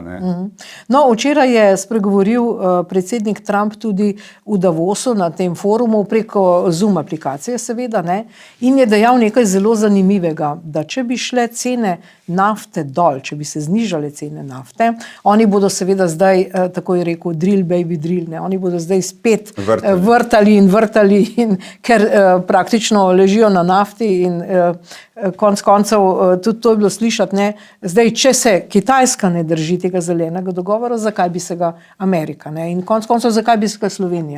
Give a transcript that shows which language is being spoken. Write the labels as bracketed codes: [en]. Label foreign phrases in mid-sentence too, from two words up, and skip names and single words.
[sl] No, včeraj je spregovoril predsednik Trump tudi v Davosu na tem forumu preko Zoom aplikacije seveda, in je dejal nekaj zelo zanimivega, da če bi šle cene nafte dol, če bi se znižale cene nafte, oni bodo seveda zdaj, tako je rekel, [en] drill baby drill, [sl] oni bodo zdaj spet vrtali, in ker praktično ležijo na nafti in konec koncev, tudi to je bilo slišati, zdaj, če se Kitajska ne drži tega zelenega dogovora, zakaj bi se ga Amerika, in konec koncev, zakaj bi se ga Slovenija.